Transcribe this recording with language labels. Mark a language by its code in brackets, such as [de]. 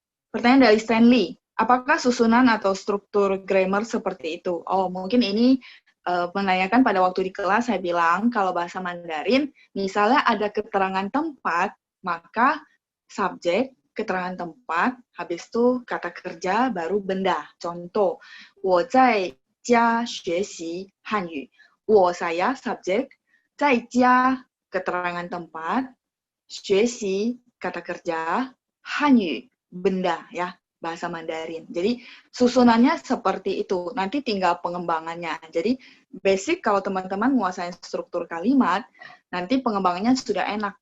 [id] Pertanyaan dari Stanley. Apakah susunan atau struktur grammar seperti itu? Oh, mungkin ini menanyakan pada waktu di kelas saya bilang kalau bahasa Mandarin, misalnya ada keterangan tempat, maka subjek, keterangan tempat, habis itu kata kerja, baru benda. [zh] Contoh, 我在家学习汉语. [id] 我 saya subjek, 在家 keterangan tempat, 学习 kata kerja, 汉语 benda ya, bahasa Mandarin. Jadi susunannya seperti itu. Nanti tinggal pengembangannya. Jadi basic kalau teman-teman menguasai struktur kalimat, nanti pengembangannya sudah enak.